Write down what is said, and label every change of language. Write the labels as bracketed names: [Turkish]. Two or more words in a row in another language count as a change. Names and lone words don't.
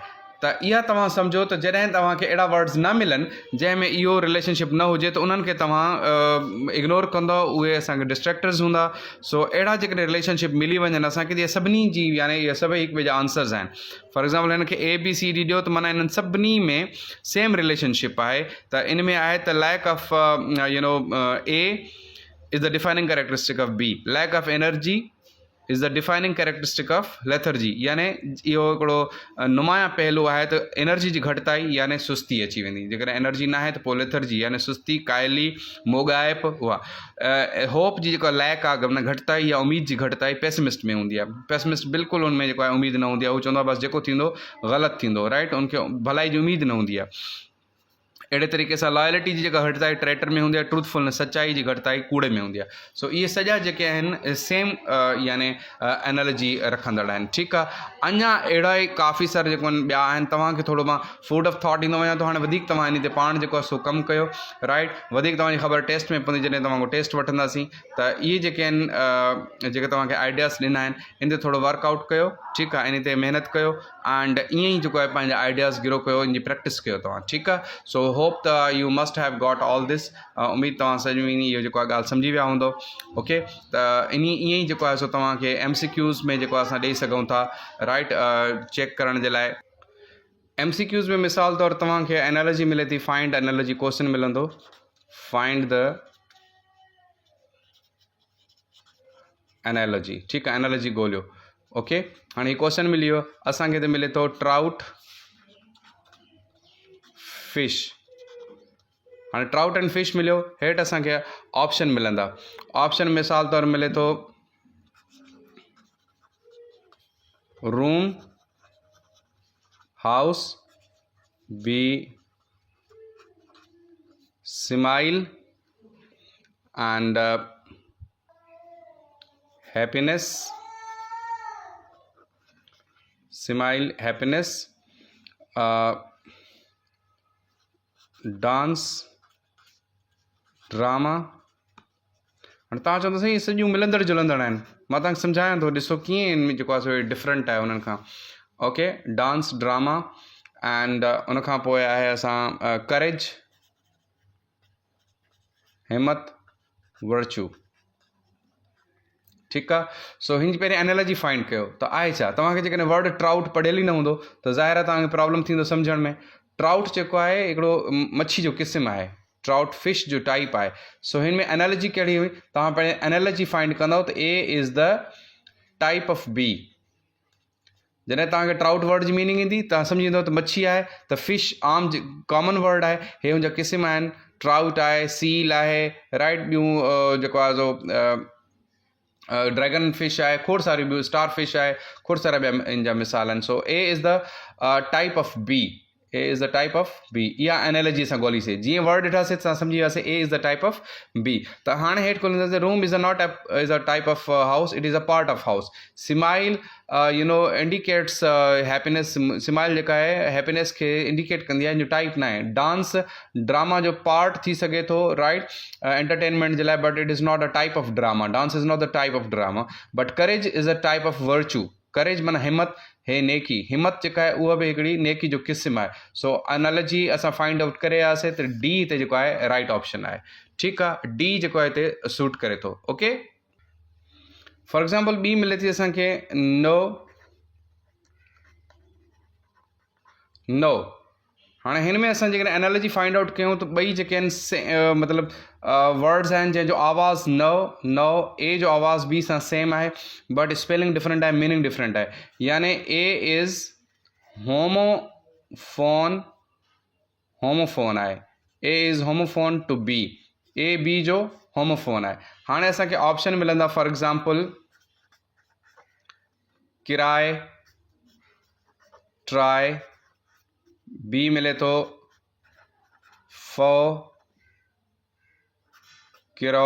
[Sindhi] त इहा तव्हां सम्झो त जॾहिं तव्हांखे अहिड़ा वर्ड्स न मिलनि जंहिंमें इहो रिलेशनशिप न हुजे, त उन्हनि खे तव्हां इग्नोर कंदो, उहे असांखे डिस्ट्रैक्टर्स हूंदा। सो अहिड़ा जेकॾहिं रिलेशनशिप मिली वञनि असांखे, इहे सभिनी जी यानी इहे सभई हिक ॿिए जा आंसर्स आहिनि। [English] for example [Sindhi] हिन खे ABCD ॾियो त माना इन्हनि सभिनी में [English] same relationship [Sindhi] आहे। त इन में आहे त [English] lack of A is the defining characteristic of B. Lack of energy is the defining characteristic of lethargy, [Sindhi] यानी इहो हिकिड़ो नुमाया पहलू आहे त एनर्जी जी घटिताई यानी सुस्ती अची वेंदी। जेकॾहिं एनर्जी न आहे त पोइ लेथर्जी यानी सुस्ती, काइली, मोगाइप, उहा होप जी जेका लैक आहे माना घटिताई या उम्मीद जी घटिताई पेसिमिस्ट में हूंदी आहे। पेसिमिस्ट बिल्कुलु हुन में जेको आहे उम्मीद न हूंदी आहे, हू चवंदो आहे बसि जेको थींदो ग़लति थींदो, राइट, उनखे भलाई जी उम्मीद न हूंदी आहे। अड़े तरीक़े से लॉयल्टी जी जेका घटिताई ट्रेटर में हूंदी आहे, ट्रूथफुलनेस सचाई जी घटिताई कूड़े में हूंदी आहे। सो इहे सॼा जेके आहिनि सेम यानी एनालॉजी रखंदड़ आहिनि। ठीकु आहे, अञा अहिड़ा ई काफ़ी सारा जेको आहिनि ॿिया आहिनि। तव्हांखे थोरो मां [English] food of thought [Sindhi] ॾींदो वञा थो, हाणे वधीक तव्हां इन ते पाण जेको आहे सो कमु कयो, राइट, वधीक तव्हांजी ख़बर टेस्ट में पवंदी जॾहिं तव्हां टेस्ट वठंदासीं त इहे जेके आहिनि जेके तव्हांखे आइडियाज़ ॾिना आहिनि इन ते थोरो वर्कआउट कयो, ठीकु आहे, इन ते महिनत कयो एंड ईअं ई जेको आहे पंहिंजा आइडियाज़ गिरो कयो, इन जी प्रैक्टिस कयो तव्हां। ठीकु आहे, [English] so hope त you must have got all this। [Sindhi] उम्मीद तव्हां सॼी इहो जेको आहे ॻाल्हि सम्झी विया हूंदो। ओके, त ईअं ई जेको आहे सो तव्हांखे MCQs में जेको असां ॾेई सघूं था, राइट, चेक करण जे लाइ। MCQs में मिसाल तौरु तव्हांखे एनालॉजी मिले थी, [English] find analogy question [Sindhi] मिलंदो, [English] find the analogy, [Sindhi] ठीकु आहे, एनालॉजी ॻोल्हियो। ओके, हाणे हीउ क्वेश्चन मिली वियो असांखे, त मिले थो [English] trout fish. [Sindhi] हाणे [English] trout and fish [Sindhi] मिलियो, हेठि असांखे ऑप्शन मिलंदा। ऑप्शन मिसाल तौरु मिले थो [English] room, house, be smile and happiness, smile, happiness, dance, drama. [Sindhi] हाणे तव्हां चवंदो साईं सॼियूं मिलंदड़ जुलंदड़ आहिनि, मां तव्हांखे सम्झायां थो, ॾिसो कीअं इन में जेको आहे सो डिफरेंट आहे उन्हनि खां। [English] okay, dance, drama and [Sindhi] उनखां पोइ आहे असां करेज, हिम्मत, वर्च्यू। ठीकु आहे, सो हिन जी पहिरीं एनालॉजी फाइंड कयो त आहे छा। तव्हांखे जेकॾहिं वर्ड ट्राउट पढ़ियल ई न हूंदो त ज़ाहिर आहे तव्हांखे प्रॉब्लम थींदो सम्झण में। ट्राउट जेको आहे हिकिड़ो मच्छी जो क़िस्म आहे, [English] trout fish [Sindhi] जो टाइप आहे। सो हिन में एनालॉजी कहिड़ी हुई, तव्हां पहिरीं एनालॉजी फाइंड कंदव त [English] A is the type of B. [Sindhi] जॾहिं तव्हांखे [English] trout word [Sindhi] जी मीनिंग ईंदी तव्हां सम्झी वेंदव त मच्छी आहे, त फिश आम [English] common word [Sindhi] आहे, हे हुनजा क़िस्म आहिनि, ट्राउट आहे, सील आहे, राइट, ॿियूं जेको आहे सो [English] dragon fish [Sindhi] आहे, खोड़ सारी ॿियूं, [English] star fish [Sindhi] आहे, खोड़ सारा ॿिया इन जा मिसाल आहिनि। [English] so A is the type of B, A is the type of B. [Sindhi] इहा एनालॉजी असां ॻोल्हीसीं, जीअं वर्ड ॾिठासीं असां सम्झी वियासीं [English] A is the type of B. [Sindhi] त हाणे हेठि खोलींदासीं, [English] room is not is a type of house, it is a part of house. smile indicates happiness, [Sindhi] स्माइल जेका आहे हैप्पीनेस खे इंडिकेट कंदी आहे, जो टाइप न आहे। डांस ड्रामा जो पार्ट थी सघे थो, राइट, एंटरटेनमेंट जे लाइ, [English] but it is not a type of drama. dance is not the type of drama, but courage is a type of virtue. [Sindhi] करेज माना हिम्मत, हे नेकी, हिम्मत जेका आहे उहा बि हिकिड़ी नेकी जो क़िस्म आहे। सो एनालॉजी असां [English] find out [Sindhi] करे आयासीं त डी हिते जेको आहे [English] right option [Sindhi] आहे। ठीकु आहे, डी जेको आहे हिते सूट करे थो। ओके, [English] for example [Sindhi] ॿी मिले थी असांखे [English] no, no. [Sindhi] हाणे हिन में असां जेकॾहिं एनालॉजी [English] find out [Sindhi] कयूं त ॿई जेके आहिनि मतिलबु वर्ड्स आहिनि जंहिंजो आवाज़ु [English] no, no, [Sindhi] ए जो आवाज़ बी सां सेम आहे, [English] but spelling different [Sindhi] आहे, [English] meaning different [Sindhi] आहे। यानी [English] A is homophone, [Sindhi] होमोफोन आहे, [English] A is homophone to B, [Sindhi] ए बी जो होमोफोन आहे। हाणे असांखे ऑप्शन मिलंदा, [English] for example [Sindhi] किराए, ट्राई, बी मिले थो फो, किरो।